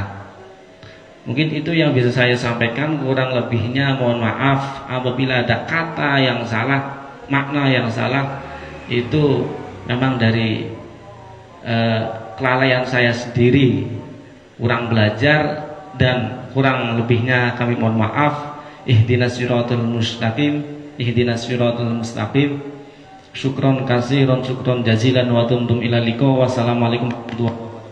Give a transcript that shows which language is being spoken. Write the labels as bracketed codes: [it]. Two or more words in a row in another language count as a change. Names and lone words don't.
[id] Mungkin itu yang bisa saya sampaikan, kurang lebihnya mohon maaf apabila ada kata yang salah, makna yang salah, itu memang dari kelalaian saya sendiri, kurang belajar, dan kurang lebihnya kami mohon maaf. [ar] اهدنا الصراط المستقيم، اهدنا الصراط المستقيم. شكرا كثيرا، شكرا جزيلا، وتمتم إلى اللقاء. والسلام عليكم ورحمة الله وبركاته.